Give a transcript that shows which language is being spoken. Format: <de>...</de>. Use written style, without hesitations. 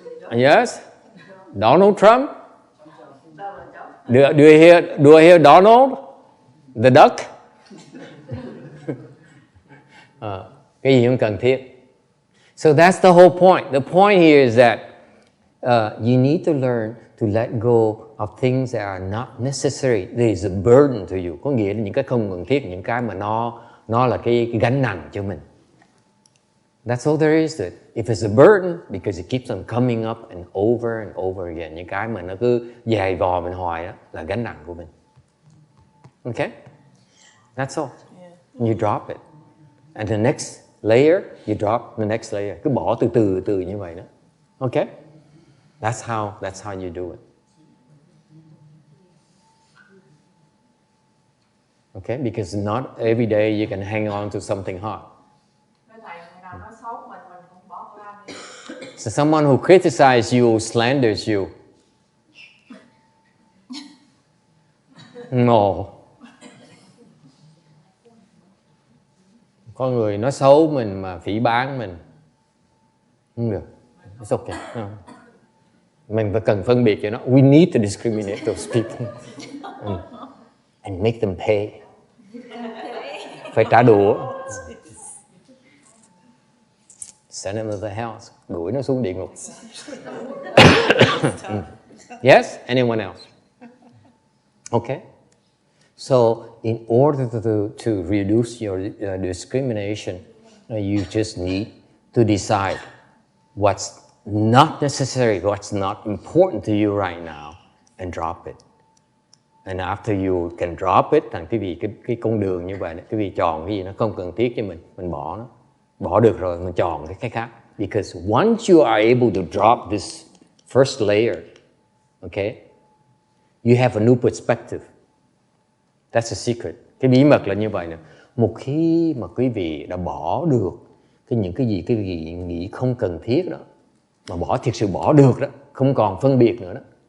<en>Yes? Donald Trump? Do I hear Donald? The duck?</en> <vi>Cái gì không cần thiết.</vi> <en>So that's the whole point. The point here is that you need to learn to let go of things that are not necessary. There is a burden to you.</en> <vi>Có nghĩa là những cái không cần thiết, những cái mà nó là cái gánh nặng cho mình.</vi> <en>That's all there is to it. If it's a burden, because it keeps on coming up and over again,</en> <vi>những cái mà nó cứ dày vò mình hoài đó là gánh nặng của mình.</vi> <en>Okay? That's all. You drop it. And the next layer, you drop the next layer.</en> <vi>Cứ bỏ từ từ như vậy đó.</vi> <en>Okay? That's how you do it. Okay? Because not every day you can hang on to something hard. So someone who criticizes you, slanders you. No.</en> <vi>Có người nói xấu mình mà phỉ báng mình. Không được.</vi> <en>It's okay. No.</en> <vi>Mình phải cần phân biệt cho nó.</vi> <en>We need to discriminate those people. And make them pay.</en> <vi>Phải trả đũa.</vi> <en>Send them to the house.</en> <vi>Đuổi nó xuống địa ngục.</vi> <en>Yes? Anyone else? Okay. So, in order to reduce your discrimination, you just need to decide what's not necessary, what's not important to you right now, and drop it. And after you can drop it,</en> <vi>thành cái vì cái con đường như vậy, cái vì chọn cái gì nó không cần thiết cho mình bỏ nó. Bỏ được rồi, mình chọn cái khác.</vi> <en>Because once you are able to drop this first layer, okay, you have a new perspective. That's the secret.</en> <vi>Cái bí mật là như vậy nè. Một khi mà quý vị đã bỏ được những cái gì quý vị nghĩ không cần thiết đó, mà bỏ thiệt sự bỏ được đó, không còn phân biệt nữa đó.</vi>